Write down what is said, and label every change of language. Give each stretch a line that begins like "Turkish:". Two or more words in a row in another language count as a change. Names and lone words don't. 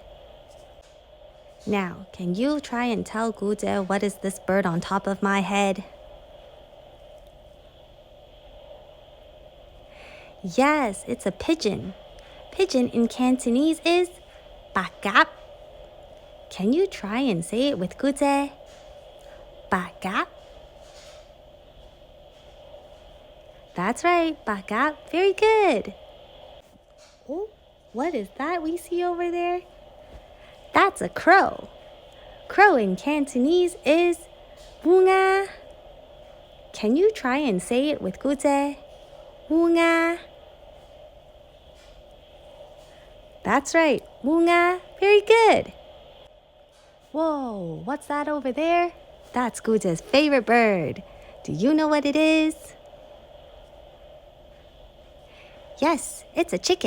English: Now, can you try and tell 姑姐 what is this bird on top of my head? Yes, it's a pigeon. Pigeon in Cantonese is 白鴿. Can you try and say it with 姑姐? 白鴿. That's right, 白鴿. Very good. Oh, what is that we see over there? That's a crow. Crow in Cantonese is 烏鴉. Can you try and say it with 姑姐? 烏鴉. That's right, 烏鴉. Very good. Whoa, what's that over there? That's 姑姐's favorite bird. Do you know what it is? Yes, it's a chicken.